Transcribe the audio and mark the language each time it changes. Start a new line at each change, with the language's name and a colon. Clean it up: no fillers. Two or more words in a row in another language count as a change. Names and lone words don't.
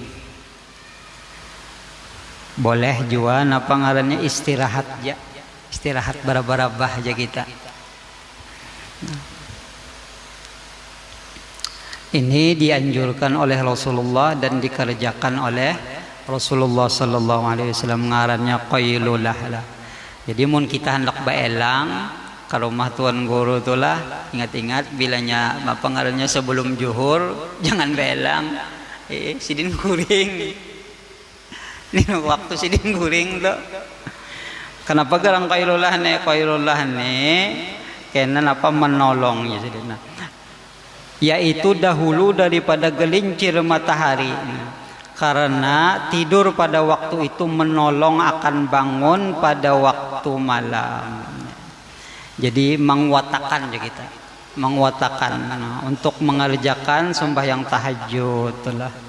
Banjar: Boleh juga ngarannya istirahat ya. Istirahat barabah aja kita.
Indonesian: Ini dianjurkan oleh Rasulullah dan dikerjakan oleh Rasulullah
Arabic: صلى الله عليه وسلم,
Banjar: ngarannya qailulah lah. Jadi mun kita hendak baelang ke rumah tuan guru itulah, ingat-ingat bilanya apa ngarannya sebelum zuhur jangan baelang. Sidin kuring. Ini waktu sidin kuring tuh. Kenapa gerang qailulah nih? Qailulah nih karena apa menolong ya sidin.
Indonesian: Yaitu dahulu daripada gelincir matahari. Karena tidur pada waktu itu menolong akan bangun pada waktu malam. Jadi menguatakan ya kita, menguatakan untuk mengerjakan sembahyang tahajud lah.